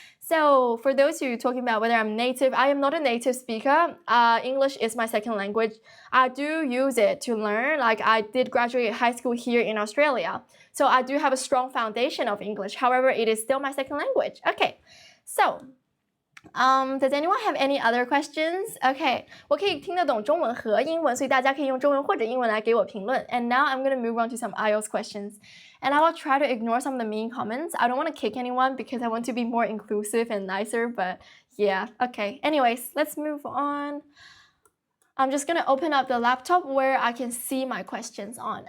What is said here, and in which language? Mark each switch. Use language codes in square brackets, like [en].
[en] So for those of you talking about whether I'm native, I am not a native speaker. English is my second language. I do use it to learn. Like I did graduate high school here in Australia. So I do have a strong foundation of English. However, it is still my second language. Okay, so does anyone have any other questions? [zh] Okay, 我可以听得懂中文和英文，所以大家可以用中文或者英文来给我评论。 [en] And now I'm going to move on to some IELTS questions. And I will try to ignore some of the mean comments. I don't want to kick anyone because I want to be more inclusive and nicer, but yeah, okay. Anyways, let's move on. I'm just going to open up the laptop where I can see my questions on.